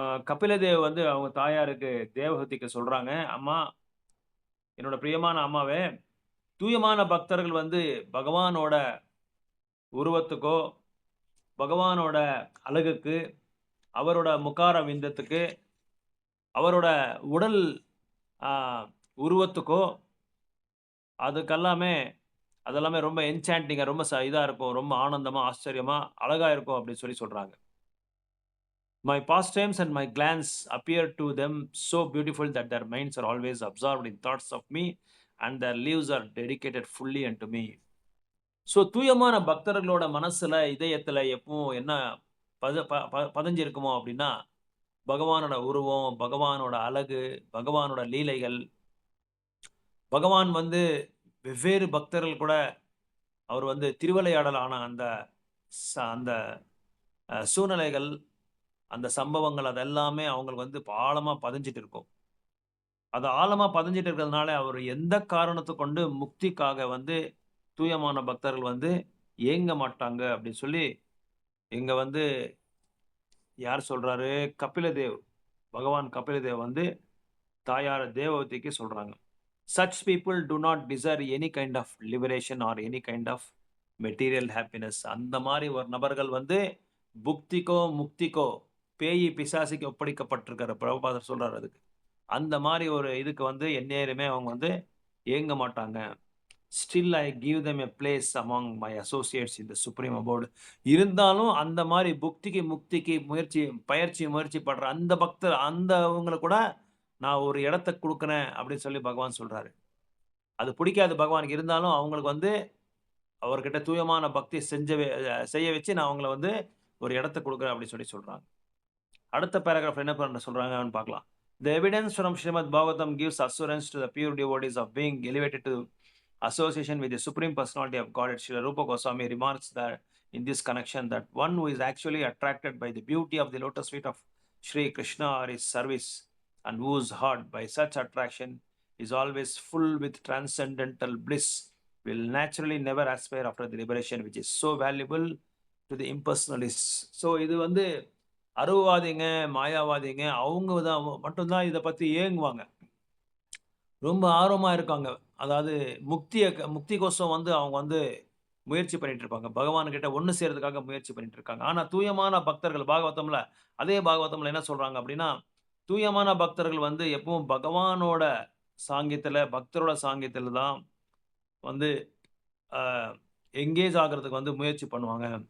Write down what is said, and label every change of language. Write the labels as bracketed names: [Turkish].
[Tamil] கபிலதேவ் வந்து அவங்க தாயாருக்கு தேவஹூதிக்கு சொல்றாங்க, அம்மா, என்னோட பிரியமான அம்மாவே, தூயமான பக்தர்கள் வந்து பகவானோட உருவத்துக்கோ பகவானோட அழகுக்கு அவரோட முகார விந்தத்துக்கு அவரோட உடல் உருவத்துக்கோ அதெல்லாமே ரொம்ப என்சாண்டிங்கா ரொம்ப இதா இருக்கும். ரொம்ப ஆனந்தமா ஆச்சரியமா அழகா இருக்கும் அப்படின்னு சொல்றாங்க. [English] My pastimes and my glance appear to them so beautiful that their minds are always absorbed in thoughts of me and their lives are dedicated fully unto me. [Tamil] So தூயமான பக்தர்களோட மனசுல இதயத்துல எப்பவும் என்ன பதிஞ்சிருக்குமோ அப்படின்னா, பகவானோட உருவம், பகவானோட அழகு, பகவானோட லீலைகள். பகவான் வந்து வெவ்வேறு பக்தர்கள் கூட அவர் வந்து திருவிளையாடலான அந்த அந்த சூழ்நிலைகள், அந்த சம்பவங்கள் அதெல்லாமே அவங்களுக்கு வந்து ஆழமா பதிஞ்சிட்டு இருக்கும். அது ஆழமா பதிஞ்சிட்டு இருக்கிறதுனால அவர் எந்த காரணத்தை கொண்டு முக்திக்காக வந்து தூயமான பக்தர்கள் வந்து ஏங்க மாட்டாங்க அப்படின்னு சொல்லி இங்க வந்து யார் சொல்றாரு? கபிலதேவ், பகவான் கபிலதேவ் வந்து தாயார் தேவவதிக்கு சொல்றாங்க. [English] Such people do not desire any kind of liberation or any kind of material happiness. [Tamil] அந்த மாதிரி ஒரு நபர்கள் வந்து புக்திக்கோ, முக்திக்கோ, பேய் பிசாசுக்கு ஒப்படைக்கப்பட்டிருக்கிற பிரபுபாதர் சொல்றாரு அதுக்கு. அந்த மாதிரி ஒரு இதுக்கு வந்து எந்நேரமே அவங்க வந்து ஏங்க மாட்டாங்க. [English] Still I give them a place among my associates in the supreme abode. [Tamil] இருந்தாலும் அந்த மாதிரி புக்திக்கு, முக்திக்கு முயற்சி படுற அந்த பக்தர் அவங்கள கூட நான் ஒரு இடத்த குடுக்குறேன் அப்படின்னு சொல்லி பகவான் சொல்றாரு. அது பிடிக்காது பகவானுக்கு. இருந்தாலும் அவங்களுக்கு வந்து அவர்கிட்ட தூயமான பக்தி செய்ய வச்சு நான் அவங்கள வந்து ஒரு இடத்த குடுக்குறேன் அப்படின்னு சொல்லி சொல்றாங்க. அடுத்த பேராகிராஃப் என்ன சொல்றாங்கன்னு பார்க்கலாம். [English] The evidence from Srimad Bhagavatam gives assurance to the pure devotees of being elevated to association with the Supreme Personality of Godhead. Srila Rupa Goswami remarks that in this connection that one who is actually attracted by the beauty of the lotus feet of Sri Krishna or his service and whose heart by such attraction is always full with transcendental bliss will naturally never aspire after the liberation which is so valuable to the impersonalists. [Tamil] So இது வந்து அருவவாதிங்க, மாயாவாதிங்க அவங்க தான் மட்டும்தான் இதை பற்றி ஏங்குவாங்க, ரொம்ப ஆர்வமா இருக்காங்க. அதாவது முக்திக்கோசம் வந்து அவங்க வந்து முயற்சி பண்ணிட்டு இருப்பாங்க. பகவான்கிட்ட ஒண்ணு சேர்றதுக்காக முயற்சி பண்ணிட்டு இருக்காங்க. ஆனா தூயமான பக்தர்கள் அதே பாகவதம்ல என்ன சொல்றாங்க அப்படின்னா, தூயமான பக்தர்கள் வந்து எப்பவும் பகவானோட சாங்கியத்துல, பக்தரோட சாங்கியத்துல தான் வந்து எங்கேஜ் ஆகிறதுக்கு வந்து முயற்சி பண்ணுவாங்க.